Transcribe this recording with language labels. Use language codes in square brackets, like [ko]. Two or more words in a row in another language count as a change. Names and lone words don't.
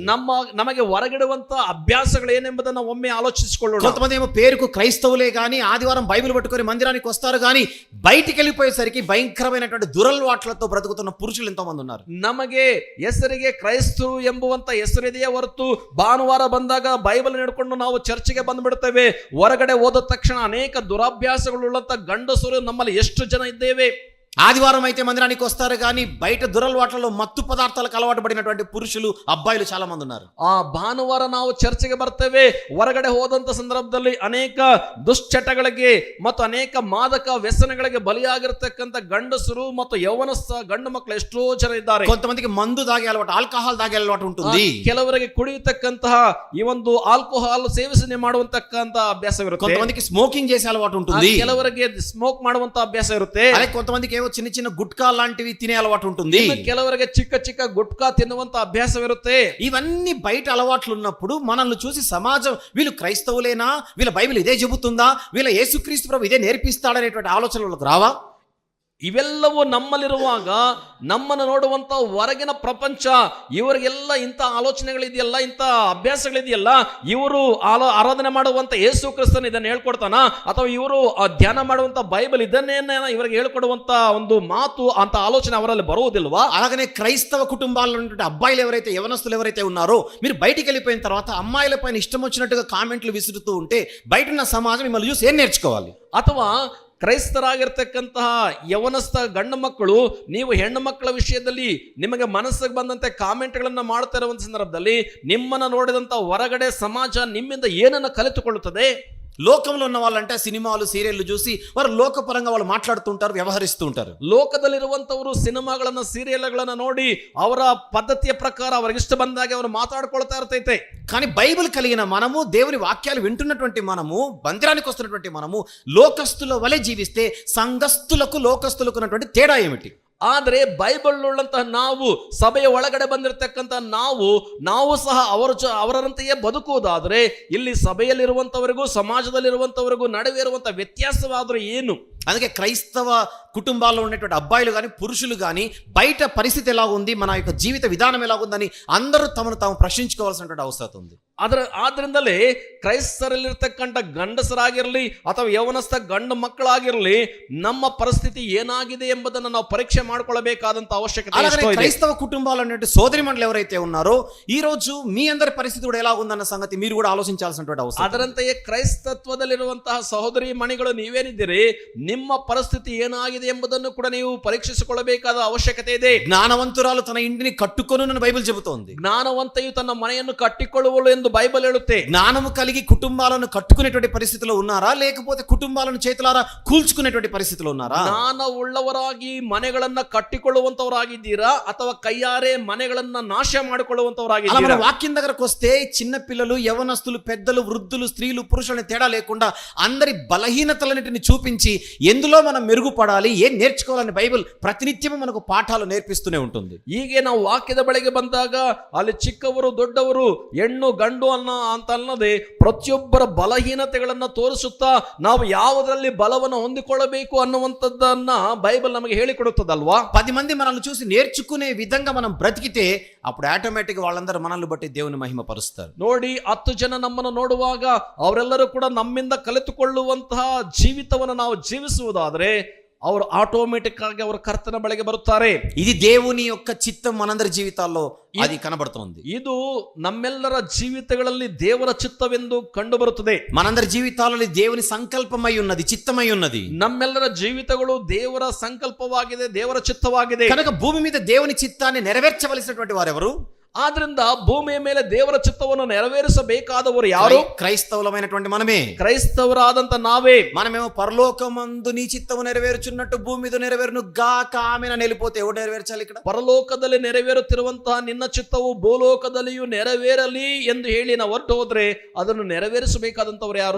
[kn] ನಮಗೆ ಹೊರಗಿಡುವಂತ ಅಭ್ಯಾಸಗಳು ಏನೆಂಬುದನ್ನು ಒಮ್ಮೆ ಆಲೋಚಿಸಿಕೊಳ್ಳೋಣ. [te] కొంతమంది ఏమో పేరుకు క్రైస్తవులే కానీ ఆదివారం బైబిల్ పట్టుకొని మందిరానికి వస్తారు కానీ బయటికి వెళ్ళిపోయేసరికి భయంకరమైనటువంటి దురలవాట్లతో బ్రతుకుతున్న పురుషులు ఎంతో మంది ఉన్నారు. [kn] ನಮಗೆ ಹೆಸರಿಗೆ ಕ್ರೈಸ್ತರು ಎಂಬುವಂತ ಹೆಸರಿದೆಯೇ ಹೊರತು ಭಾನುವಾರ ಬಂದಾಗ ಬೈಬಲ್ ಹಿಡ್ಕೊಂಡು ನಾವು ಚರ್ಚಿಗೆ ಬಂದ್ಬಿಡ್ತೇವೆ. ಹೊರಗಡೆ ಹೋದ ತಕ್ಷಣ ಅನೇಕ ದುರಭ್ಯಾಸಗಳುಳ್ಳಂತ ಗಂಡಸರು ನಮ್ಮಲ್ಲಿ ಎಷ್ಟು ಜನ ಇದ್ದೇವೆ? [te] ఆదివారం అయితే మందిరానికి వస్తారు కానీ బయట దురలవాట్లలో మత్తు పదార్థాలకు అలవాటు పడినటువంటి పురుషులు, అబ్బాయిలు చాలా మంది ఉన్నారు. [kn] ಆ ಭಾನುವಾರ ನಾವು ಚರ್ಚೆಗೆ ಬರ್ತೇವೆ, ಹೊರಗಡೆ ಹೋದಂತ ಸಂದರ್ಭದಲ್ಲಿ ಅನೇಕ ದುಶ್ಚಟಗಳಿಗೆ ಮತ್ತು ಅನೇಕ ಮಾದಕ ವ್ಯಸನಗಳಿಗೆ ಬಲಿಯಾಗಿರ್ತಕ್ಕಂಥ ಗಂಡಸರು ಮತ್ತು ಯೌವನಸ್ಥ ಗಂಡು ಮಕ್ಕಳು ಎಷ್ಟೋ ಜನ ಇದ್ದಾರೆ. [te] కొంతమందికి మందు తాగే అలవాటు, ఆల్కహాల్ తాగే అలవాటు ఉంటుంది. [kn] ಕೆಲವರಿಗೆ ಕುಡಿಯತಕ್ಕಂತಹ ಈ ಒಂದು ಆಲ್ಕೋಹಾಲ್ ಸೇವನೆ ಮಾಡುವಂತಕ್ಕಂತ ಅಭ್ಯಾಸವಿರುತ್ತೆ. [te] కొంతమందికి స్మోకింగ్ చేసే అలవాటు ఉంటుంది. [kn] ಕೆಲವರಿಗೆ ಸ್ಮೋಕ್ ಮಾಡುವಂತ ಅಭ್ಯಾಸ ಇರುತ್ತೆ. [te] అదే కొంతమందికి కొంతమందికి చిన్న చిన్న గుట్కా లాంటివి తినే అలవాటు ఉంటుంది. [kn] ಇನ್ನು ಕೆಲವರಿಗೆ ಚಿಕ್ಕ ಚಿಕ್ಕ ಗುಟ್ಕಾ ತಿನ್ನುವಂತ ಅಭ್ಯಾಸವಿರುತ್ತೆ. [te] ఇవన్నీ బయట అలవాట్లు ఉన్నప్పుడు మనల్ని చూసి సమాజం వీళ్ళు క్రైస్తవులేనా, వీళ్ళ బైబిల్ ఇదే చెబుతుందా, వీళ్ళ యేసుక్రీస్తు ప్రభు ఇదే నేర్పిస్తాడనేటువంటి ఆలోచనలకు రావా? [kn] ಇವೆಲ್ಲವೂ ನಮ್ಮಲ್ಲಿರುವಾಗ ನಮ್ಮನ್ನು ನೋಡುವಂತ ಹೊರಗಿನ ಪ್ರಪಂಚ ಇವರಿಗೆಲ್ಲ ಇಂಥ ಆಲೋಚನೆಗಳಿದೆಯಲ್ಲ, ಇಂಥ ಅಭ್ಯಾಸಗಳಿದೆಯಲ್ಲ, ಇವರು ಆರಾಧನೆ ಮಾಡುವಂತ ಯೇಸು ಕ್ರಿಸ್ತನ ಇದನ್ನು ಹೇಳ್ಕೊಡ್ತಾನ, ಅಥವಾ ಇವರು ಧ್ಯಾನ ಮಾಡುವಂತ ಬೈಬಲ್ ಇದನ್ನೇನ ಇವರಿಗೆ ಹೇಳ್ಕೊಡುವಂತ ಒಂದು ಮಾತು ಅಂತ ఆలోచన ಅವರಲ್ಲಿ బరువుదిల్వా? [te] అలాగనే క్రైస్తవ కుటుంబాల్లో ఉన్నటువంటి అబ్బాయిలు ఎవరైతే యవనస్తులు ఎవరైతే ఉన్నారో మీరు బయటికి వెళ్ళిపోయిన తర్వాత అమ్మాయిల పైన ఇష్టం వచ్చినట్టుగా కామెంట్లు విసురుతూ ఉంటే బయట ఉన్న సమాజం మిమ్మల్ని చూసి ఏం నేర్చుకోవాలి? [kn] ಅಥವಾ ಕ್ರೈಸ್ತರಾಗಿರ್ತಕ್ಕಂತಹ ಯವನಸ್ಥ ಗಂಡು ಮಕ್ಕಳು ನೀವು ಹೆಣ್ಣು ಮಕ್ಕಳ ವಿಷಯದಲ್ಲಿ ನಿಮಗೆ ಮನಸ್ಸಿಗೆ ಬಂದಂತೆ ಕಾಮೆಂಟ್ಗಳನ್ನು ಮಾಡ್ತಾ ಇರುವಂತ ಸಂದರ್ಭದಲ್ಲಿ ನಿಮ್ಮನ್ನು ನೋಡಿದಂತ ಹೊರಗಡೆ ಸಮಾಜ ನಿಮ್ಮಿಂದ ಏನನ್ನು ಕಲಿತುಕೊಳ್ಳುತ್ತದೆ? [te] లోకంలో ఉన్న వాళ్ళంటే సినిమాలు సీరియల్లు చూసి వారు లోకపరంగా వాళ్ళు మాట్లాడుతుంటారు, వ్యవహరిస్తూ ఉంటారు. [kn] ಲೋಕದಲ್ಲಿರುವಂತವರು ಸಿನಿಮಾಗಳನ್ನ ಸೀರಿಯಲ್ಗಳನ್ನ ನೋಡಿ ಅವರ ಪದ್ಧತಿಯ ಪ್ರಕಾರ ಅವರಿಗೆ ಇಷ್ಟ ಬಂದಾಗೆ ಅವರು ಮಾತಾಡ್ಕೊಳ್ತಾ ಇರ್ತೈತೆ. [te] కానీ బైబిల్ కలిగిన మనము, దేవుని వాక్యాలు వింటున్నటువంటి మనము, మందిరానికి వస్తున్నటువంటి మనము లోకస్తుల వలె జీవిస్తే సంఘస్థులకు లోకస్తులకు ఉన్నటువంటి తేడా ఏమిటి? [kn] ಆದ್ರೆ ಬೈಬಲ್ ಉಳ್ಳಂತಹ ನಾವು, ಸಭೆಯ ಒಳಗಡೆ ಬಂದಿರತಕ್ಕಂತ ನಾವು ಸಹ ಅವರಂತೆಯೇ ಬದುಕುವುದಾದ್ರೆ ಇಲ್ಲಿ ಸಭೆಯಲ್ಲಿರುವಂತವರಿಗೂ ಸಮಾಜದಲ್ಲಿರುವಂತವರಿಗೂ ನಡುವೆ ಇರುವಂತಹ ವ್ಯತ್ಯಾಸವಾದ್ರೆ ಏನು? [te] అందుకే క్రైస్తవ కుటుంబాల్లో ఉన్నటువంటి అబ్బాయిలు కానీ పురుషులు కానీ బయట పరిస్థితి ఎలా ఉంది, మన యొక్క జీవిత విధానం ఎలా ఉందని అందరూ తమను తాము ప్రశ్నించుకోవాల్సినటువంటి అవసరం ఉంది. [kn] ಆದ್ರಿಂದಲೇ ಕ್ರೈಸ್ತರಲ್ಲಿರ್ತಕ್ಕಂಥ ಗಂಡಸರಾಗಿರಲಿ ಅಥವಾ ಯವನಸ್ಥ ಗಂಡು ಮಕ್ಕಳಾಗಿರಲಿ ನಮ್ಮ ಪರಿಸ್ಥಿತಿ ಏನಾಗಿದೆ ಎಂಬುದನ್ನು ನಾವು ಪರೀಕ್ಷೆ ಮಾಡ್ಕೊಳ್ಳಬೇಕಾದಂತ ಅವಶ್ಯಕತೆ ಇದೆ. [te] క్రైస్తవ కుటుంబాలు ఉన్నటువంటి సోదరి మండలి ఎవరైతే ఉన్నారో ఈ రోజు మీ అందరి పరిస్థితి కూడా ఎలా ఉందన్న సంగతి మీరు కూడా ఆలోచించాల్సినటువంటి అవసరం. [kn] ಅದರಂತೆಯೇ ಕ್ರೈಸ್ತತ್ವದಲ್ಲಿರುವಂತಹ ಸಹೋದರಿ ಮಣಿಗಳು ನೀವೇನಿದ್ದೀರಿ, ನಿಮ್ಮ ಪರಿಸ್ಥಿತಿ ಏನಾಗಿದೆ ಎಂಬುದನ್ನು ಕೂಡ ನೀವು ಪರೀಕ್ಷಿಸಿಕೊಳ್ಳಬೇಕಾದ ಅವಶ್ಯಕತೆ ಇದೆ. [te] ಜ್ಞಾನವಂತರಾಲು ತನ್ನ ఇంటిని కట్టుకొనునని బైబిల్ చెబుతోంది. [kn] ಜ್ಞಾನವಂತೆಯು ತನ್ನ ಮನೆಯನ್ನು ಕಟ್ಟಿಕೊಳ್ಳುವಳು ಎಂದು బైబిల్ ಹೇಳುತ್ತೆ. [te] జ్ఞానము కలిగి కుటుంబాలను కట్టుకునేటువంటి పరిస్థితిలో ఉన్నారా, లేకపోతే కుటుంబాలను చేతులారా కూల్చుకునేటువంటి పరిస్థితిలో ఉన్నారా? [kn] ಜ್ಞಾನ ಉಳ್ಳವರಾಗಿ ಮನೆಗಳನ್ನ ಕಟ್ಟಿಕೊಳ್ಳುವಂತವರಾಗಿದ್ದೀರಾ ಅಥವಾ ಕೈಯಾರೆ ಮನೆಗಳನ್ನ ನಾಶ ಮಾಡಿಕೊಳ್ಳುವಂತವರಾಗಿದ್ದೀರಾ? [te] వాక్యం దగ్గరకు వస్తే చిన్న పిల్లలు, యవనస్తులు, పెద్దలు, వృద్ధులు, స్త్రీలు, పురుషులని తేడా లేకుండా అందరి బలహీనతలన్నిటిని చూపించి ఎందులో మనం మెరుగుపడాలి, ఏం నేర్చుకోవాలని బైబిల్ ప్రతినిత్యము మనకు పాఠాలు నేర్పిస్తూనే ఉంటుంది. [kn] ಹೀಗೆ ನಾವು ವಾಕ್ಯದ ಬಳಿಗೆ ಬಂದಾಗ ಅಲ್ಲಿ ಚಿಕ್ಕವರು ದೊಡ್ಡವರು ಹೆಣ್ಣು ಗಂಡು ಅಂತ ಅನ್ನದೆ ಪ್ರತಿಯೊಬ್ಬರ ಬಲಹೀನತೆಗಳನ್ನ ತೋರಿಸುತ್ತಾ ನಾವು ಯಾವುದರಲ್ಲಿ ಬಲವನ್ನು ಹೊಂದಿಕೊಳ್ಳಬೇಕು ಅನ್ನುವಂಥದ್ದನ್ನ ಬೈಬಲ್ ನಮಗೆ ಹೇಳಿಕೊಡುತ್ತದಲ್ವಾ? [te] 10 మంది మనల్ని చూసి నేర్చుకునే విధంగా మనం బ్రతికితే అప్పుడు ఆటోమేటిక్ వాళ్ళందరూ మనల్ని బట్టి దేవుని మహిమ పరుస్తారు. [kn] ನೋಡಿ, 10 ಜನ ನಮ್ಮನ್ನು ನೋಡುವಾಗ ಅವರೆಲ್ಲರೂ ಕೂಡ ನಮ್ಮಿಂದ ಕಲಿತುಕೊಳ್ಳುವಂತಹ ಜೀವಿತವನ್ನು ನಾವು ಜೀವಿಸುವುದಾದ್ರೆ ಅವರು ಆಟೋಮೆಟಿಕ್ ಆಗಿ ಅವರ ಕರ್ತನ ಬಳಿಗೆ ಬರುತ್ತಾರೆ. [te] ఇది దేవుని యొక్క చిత్తం మనందరి జీవితాల్లో అది కనబడుతుంది. [kn] ಇದು ನಮ್ಮೆಲ್ಲರ ಜೀವಿತಗಳಲ್ಲಿ ದೇವರ ಚಿತ್ತವೆಂದು ಕಂಡು ಬರುತ್ತದೆ. [te] మనందరి జీవితాలలో దేవుని సంకల్పమై ఉన్నది, చిత్తమై ఉన్నది. [kn] ನಮ್ಮೆಲ್ಲರ ಜೀವಿತಗಳು ದೇವರ ಸಂಕಲ್ಪವಾಗಿದೆ, ದೇವರ ಚಿತ್ತವಾಗಿದೆ. [te] కనుక భూమి మీద దేవుని చిత్తాన్ని నెరవేర్చవలసినటువంటి వారెవరు? [kn] ಆದ್ರಿಂದ ಭೂಮಿಯ ಮೇಲೆ ದೇವರ ಚಿತ್ತವನ್ನು ನೆರವೇರಿಸಬೇಕಾದವರು ಯಾರು? [te] క్రైస్తవులమైనటువంటి మనమే. [kn] ಕ್ರೈಸ್ತವರಾದಂತ ನಾವೇ. [te] మనమేమో పరలోకమందు నీ చిత్తము నెరవేర్చున్నట్టు భూమి మీద నెరవేరును గాక ఆమెన వెళ్ళిపోతే ఎవరు నెరవేర్చాలి? ఇక్కడ [kn] ಪರಲೋಕದಲ್ಲಿ ನೆರವೇರುತ್ತಿರುವಂತಹ ನಿನ್ನ ಚಿತ್ತವು ಭೂಲೋಕದಲ್ಲಿಯೂ ನೆರವೇರಲಿ ಎಂದು ಹೇಳಿ ನಾವು ಹೊರಟು ಹೋದ್ರೆ ಅದನ್ನು ನೆರವೇರಿಸಬೇಕಾದಂತವ್ರು ಯಾರು?